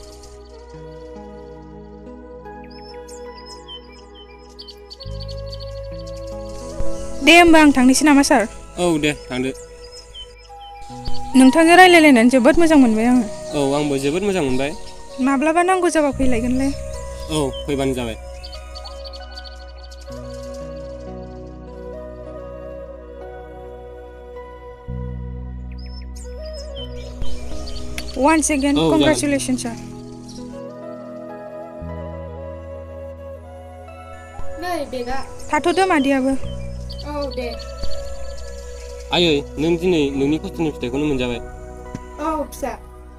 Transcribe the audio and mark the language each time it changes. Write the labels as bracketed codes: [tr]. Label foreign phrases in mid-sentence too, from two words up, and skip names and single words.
[brx] दे होमबा आं थांनोसै नामा सार? औ दे थांदो। नोंथांजों रायलायलायनानै जोबोद मोजां मोनबाय आङो। औ आंबो जोबोद मोजां मोनबाय। माब्लाबा नांगौ जाबा फैलायगोनलाय। औ फैबानो जाबाय। [en] Once again, Oh, congratulations, sir. [brx] नै बेगा। थाथ'दो मादैयाबो। औ दे। आयै नों दिनै नोंनि खस्थ'नि फिथाइखौनो मोनजाबाय। औ फिसा।